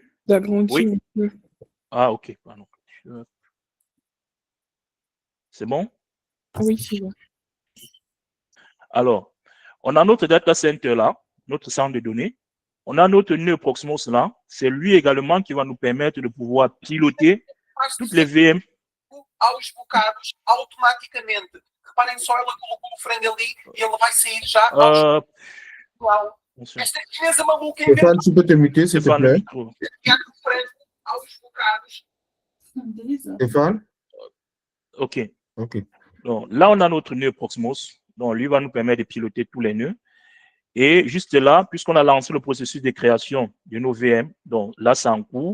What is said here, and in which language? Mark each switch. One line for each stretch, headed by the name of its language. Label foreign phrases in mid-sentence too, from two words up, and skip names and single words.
French: Oui. Ah, ok. Pardon. C'est bon? Oui, c'est bon. Alors, on a notre
English: data center
French: là, notre centre de données. On a notre nœud Proxmox là. C'est lui également qui va nous permettre de pouvoir piloter toutes les VM.
Portuguese: Aos bocados automaticamente. Reparem só, ela colocou o frango ali e ele vai sair já. Esta chinesa maluca
French: Stéphane, tu peux te muter, s'il te plaît. Stéphane? OK. OK. Donc là, on a notre nœud Proxmox. Donc lui va nous permettre de piloter tous les nœuds. Et juste là, puisqu'on a lancé le processus de création de nos VM, donc là, c'est en cours.